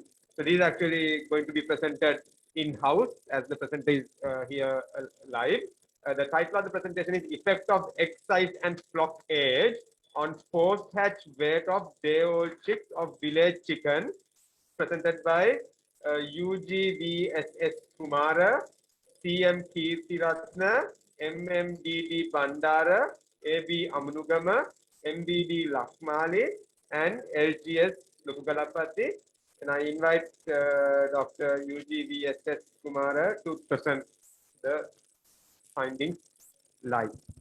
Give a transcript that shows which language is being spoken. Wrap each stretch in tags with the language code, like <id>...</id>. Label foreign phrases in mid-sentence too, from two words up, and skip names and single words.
<en>So this is actually going to be presented in-house, as the presenter is here live. The title of the presentation is Effect of Egg Size and Flock Age on Post-Hatch Weight of Day-Old Chicks of Village Chicken, presented by UGVSS Kumara, CM Kirtiratna, MMDD Bandara, AB Amunugama, MBD Lakmali, and LGS Lukugalapati. And I invite Dr. UGVSS Kumara to present the findings live.</en>